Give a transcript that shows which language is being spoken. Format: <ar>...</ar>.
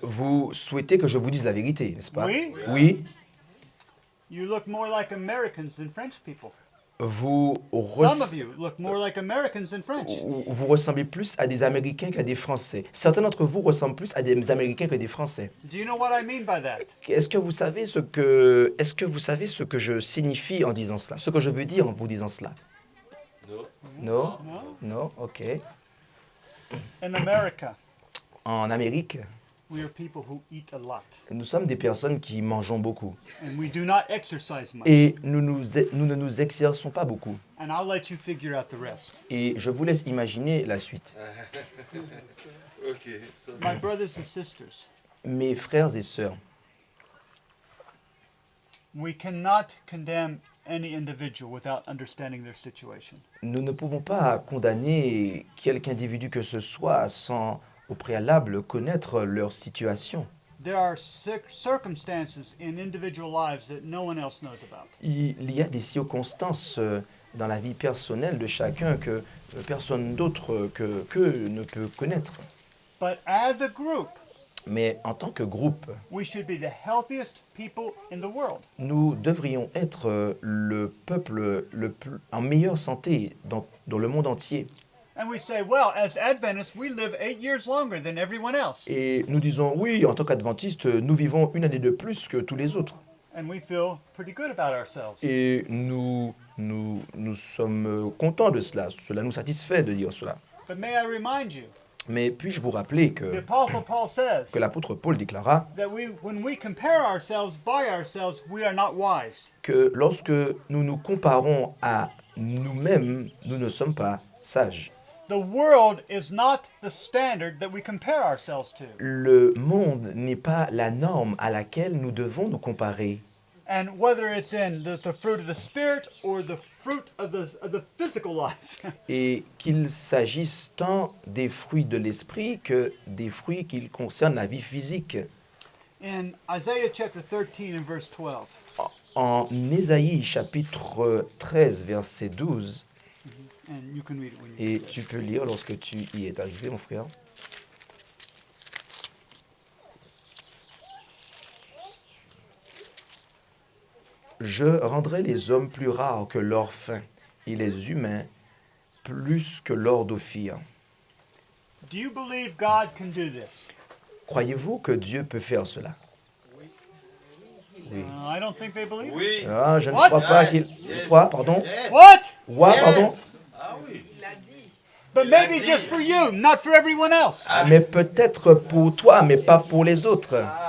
<fr>Vous souhaitez que je vous dise la vérité, n'est-ce pas? Oui. Oui.</fr> <en>You look more like Americans than French people.</en> <fr>Vous,</fr> <en>Some of you look more like Americans than French.</en> <fr>vous ressemblez plus à des Américains qu'à des Français. Certains d'entre vous ressemblent plus à des Américains que des Français.</fr> <en>Do you know what I mean by that?</en> <fr>Est-ce que vous savez ce que je signifie en disant cela? Ce que je veux dire en vous disant cela? Non?</fr> <en>No?</en> <fr>Non? Ok.</fr> <en>In America,</en> <fr>En Amérique,</fr> <en>we are people who eat a lot.</en> <fr>nous sommes des personnes qui mangeons beaucoup.</fr> <en>And we do not exercise much.</en> <fr>Et nous ne nous exerçons pas beaucoup.</fr> <en>And I'll let you figure out the rest.</en> <fr>Et je vous laisse imaginer la suite.</fr> <en>Okay, so My brothers and sisters,</en> <fr>Mes frères et sœurs,</fr> <en>we cannot condemn any individual without understanding their situation.</en> <fr>nous ne pouvons pas condamner quelque individu que ce soit sans au préalable connaître leur situation.</fr> <en>There are circumstances in individual lives that no one else knows about.</en> <fr>Il y a des circonstances dans la vie personnelle de chacun que personne d'autre que ne peut connaître.</fr> <en>But as a group,</en> <fr>Mais en tant que groupe,</fr> <en>we should be the healthiest people in the world.</en> <fr>nous devrions être le peuple en meilleure santé dans le monde entier.</fr> <en>And we say, well, as Adventists, we live 8 years longer than everyone else.</en> <fr>Et nous disons, oui, en tant qu'adventistes, nous vivons une année de plus que tous les autres.</fr> <en>And we feel pretty good about ourselves.</en> <fr>Et nous sommes contents de cela. Cela nous satisfait de dire cela.</fr> <en>But may I remind you,</en> <fr>Mais puis-je vous rappeler</fr> <en>the</en> <fr>que</fr> <en>Apostle Paul says</en> <fr>l'apôtre Paul déclara</fr> <en>that when we compare ourselves by ourselves, we are not wise.</en> <fr>que lorsque nous nous comparons à nous-mêmes, nous ne sommes pas sages.</fr> <en>The world is not the standard that we compare ourselves to.</en> <fr>Le monde n'est pas la norme à laquelle nous devons nous comparer.</fr> <en>And whether it's in the fruit of the Spirit or the fruit of the physical life.</en> <fr>Et qu'il s'agisse tant des fruits de l'esprit que des fruits qui concernent la vie physique.</fr> <en>In Isaiah chapter 13 and verse 12,</en> <fr>En Ésaïe chapitre 13 verset 12,</fr> <en>and you can read it when you</en> <fr>et tu peux lire lorsque tu y es arrivé mon frère. Je rendrai les hommes plus rares que l'or fin, et les humains plus que l'or d'Ophir.</fr> <en>Do you believe God can do this?</en> <fr>Croyez-vous que Dieu peut faire cela? Oui.</fr> <en>I don't think they believe it.</en> <fr>oui. Ah, je ne</fr> <en>What?</en> <fr>crois pas qu'il... Quoi, pardon?</fr> <en>Yes. What?</en> <fr>Quoi, pardon? Ah oui.</fr> <en>But maybe just for you, not for everyone else.</en> <fr>Mais peut-être pour toi, mais pas pour les autres.</fr>